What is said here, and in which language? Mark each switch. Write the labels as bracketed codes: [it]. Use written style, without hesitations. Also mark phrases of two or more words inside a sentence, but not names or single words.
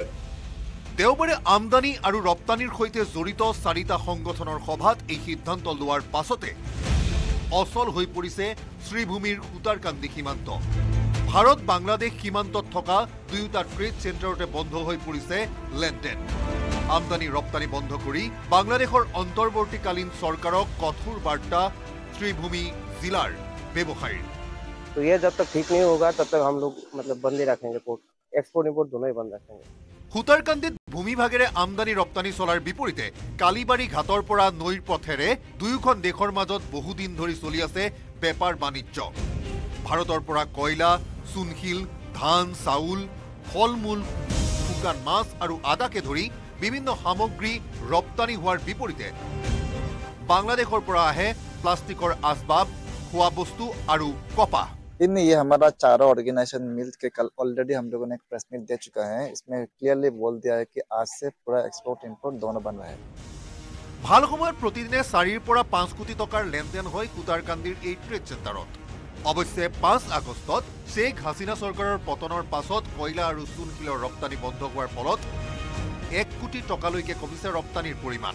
[as] দেওবাৰে আমদানি আৰু ৰপ্তানিৰ সৈতে জড়িত 4টা সংগঠনৰ সভাত এই সিদ্ধান্ত লোৱাৰ পাছতে অচল হৈ পৰিছে শ্ৰীভূমিৰ সুতাৰকান্দি সীমান্ত। ভাৰত বাংলাদেশ সীমান্তত থকা দুয়োটা [en] trade centre [as] বন্ধ হৈ পৰিছে লেনদেন। আমদানি ৰপ্তানি বন্ধ কৰি বাংলাদেশৰ অন্তৰ্বৰ্তীকালীন চৰকাৰক কঠোৰ বাৰ্তা শ্ৰীভূমি জিলাৰ ব্যৱসায়ীৰ। [hi] तो ये जब तक ठीक नहीं होगा तब तक हम लोग मतलब बंद ही रखेंगे [en] port export import [hi] दोनों ही बंद रखेंगे। [as] সুতাৰকান্দিত ভূমিভাগেৰে আমদানি ৰপ্তানি চলাৰ বিপৰীতে কালিবাৰী ঘাটৰ পৰা নৈৰ পথেৰে দুয়োখন দেশৰ মাজত বহুদিন ধৰি চলি আছে বেপাৰ বাণিজ্য। ভাৰতৰ পৰা কয়লা, চূণশিল, ধান, চাউল, ফল মূল, শুকান মাছ আৰু আদাকে ধৰি বিভিন্ন সামগ্ৰী ৰপ্তানি হোৱাৰ বিপৰীতে বাংলাদেশৰ পৰা আহে প্লাষ্টিকৰ আচবাব, খোৱা বস্তু আৰু কপাহ। [hi] ये हमारा चारों ऑर्गेनाइजेशन मिल के कल ऑलरेडी हम लोगों ने एक [en] press meet [hi] दे चुका है। इसमें क्लियरली बोल दिया है कि आज से पूरा [en] export import [hi] दोनों बंद है। [as] ভাল সময়ত প্ৰতিদিনে 4 পৰা 5 কোটি টকাৰ লেনদেন হয় সুতাৰকান্দিৰ এই [en] trade centre. [as] অৱশ্যে 5 আগষ্টত শ্বেখ হাছিনা চৰকাৰৰ পতনৰ পাছত কয়লা আৰু চূণশিলৰ ৰপ্তানি বন্ধ হোৱাৰ ফলত 1 কোটি টকালৈকে কমিছে ৰপ্তানিৰ পৰিমাণ।